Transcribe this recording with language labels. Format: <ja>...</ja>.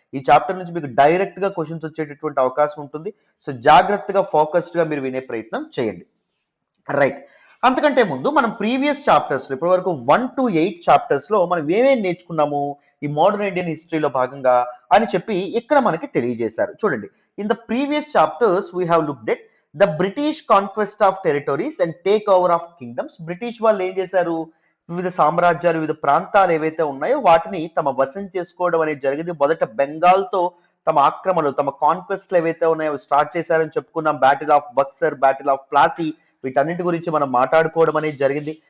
<te>ఈ చాప్టర్ నుంచి మీకు డైరెక్ట్ గా క్వశ్చన్స్ వచ్చేటటువంటి అవకాశం ఉంటుంది. సో జాగ్రత్తగా ఫోకస్డ్ గా మీరు వినే ప్రయత్నం చేయండి, రైట్? అంతకంటే ముందు మనం ప్రీవియస్ చాప్టర్స్ లో ఇప్పటి వరకు 1 to 8 చాప్టర్స్ లో మనం ఏమేమి నేర్చుకున్నాము ఈ మోడర్న్ ఇండియన్ హిస్టరీలో భాగంగా అని చెప్పి ఇక్కడ మనకి తెలియజేశారు. చూడండి,</te> <en>In the previous chapters we have looked at the British conquest of territories and takeover of kingdoms.</en> <te>British వాళ్ళు ఏం చేశారు, వివిధ సామ్రాజ్యాలు వివిధ ప్రాంతాలు ఏవైతే ఉన్నాయో వాటిని తమ వశం చేసుకోవడం అనేది జరిగింది. మొదట బెంగాల్తో తమ ఆక్రమణలు తమ కాన్క్వెస్ట్లు ఏవైతే ఉన్నాయో స్టార్ట్ చేశారని చెప్పుకున్నాం. Battle of Buxar, battle of Plassey, వీటన్నిటి గురించి మనం మాట్లాడుకోవడం అనేది జరిగింది.</te>